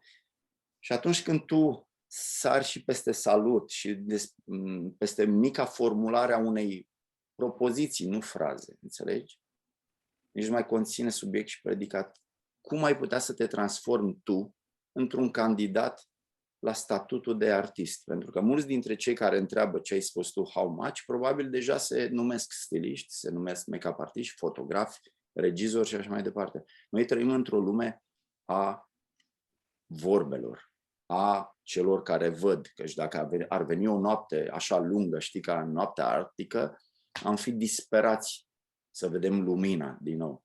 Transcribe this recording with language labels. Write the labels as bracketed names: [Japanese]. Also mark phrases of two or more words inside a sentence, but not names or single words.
[Romanian] Și atunci când tu sari și peste salut și peste mica formulare a unei propoziții, nu fraze, înțelegi? Nici nu mai conține subiect și predicat. Cum ai putea să te transformi tu într-un candidat la statutul de artist? Pentru că mulți dintre cei care întreabă ce ai spus tu, [English] how much, [Romanian] probabil deja se numesc stiliști, se numesc make-up artiști, fotografi, regizori și așa mai departe. Noi trăim într-o lume a vorbelor, a celor care văd, căci dacă ar veni o noapte așa lungă, știi, ca în noaptea arctică, am fi disperați să vedem lumina din nou.